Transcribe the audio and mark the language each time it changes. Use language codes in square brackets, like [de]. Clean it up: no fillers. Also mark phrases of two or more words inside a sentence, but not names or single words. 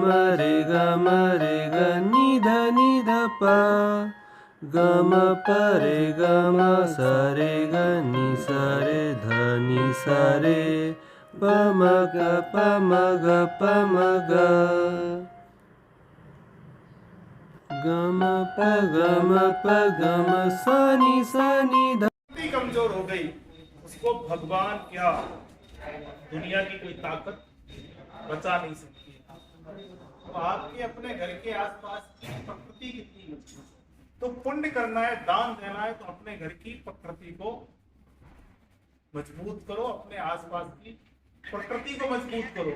[hi] नि ध प गम प सा रे ग नि सा रे प म ग गम प गम सा नि ध। इतनी कमजोर हो गई, उसको भगवान क्या दुनिया की कोई ताकत बचा नहीं सकती। तो आपके अपने घर के आसपास की प्रकृति कितनी मजबूत, तो पुण्य करना है, दान देना है, तो अपने घर की प्रकृति को मजबूत करो, अपने आसपास की प्रकृति को मजबूत करो।